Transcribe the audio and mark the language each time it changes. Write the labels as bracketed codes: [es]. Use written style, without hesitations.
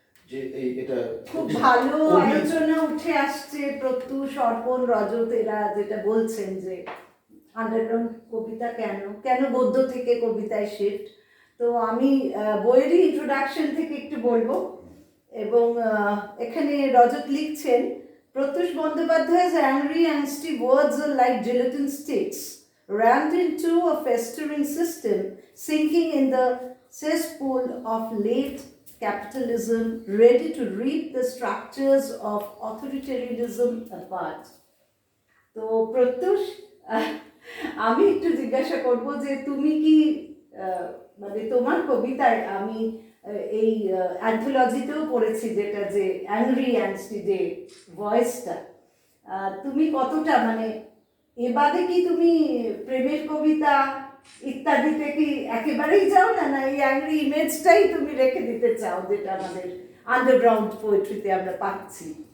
[bn] যে এটা খুব ভালো আলোচনা উঠে আসছে। প্রত্যুষ, অর্পণ, রজত এরা যেটা বলছেন যে আন্ডারগ্রাউন্ড কবিতা কেন গদ্য থেকে কবিতায় শিফট, তো আমি বইয়েরই ইন্ট্রোডাকশন থেকে একটু বলবো। এবং এখানে রজত লিখছেন, [en] Pratyush Bandyopadhyay's angry angsty words are like gelatin sticks rammed into a festering system sinking in the cesspool of late capitalism, ready to rip the structures of authoritarianism apart. [bn] তো প্রত্যুষ, আমি একটু জিজ্ঞাসা করব যে তুমি কি মানে তোমার কবিতায় আমি এই অ্যান্থোলজিতেও পড়েছি, যেটা যে অ্যাংরি অ্যাংস্টি যে ভয়েসটা, তুমি কতটা মানে এ বাদে কি তুমি প্রেমের কবিতা ইত্যাদিতে কি একেবারেই যাও না, না এই অ্যাংরি ইমেজটাই তুমি রেখে দিতে চাও যেটা আমাদের আন্ডারগ্রাউন্ড পোয়েট্রিতে আমরা পাচ্ছি?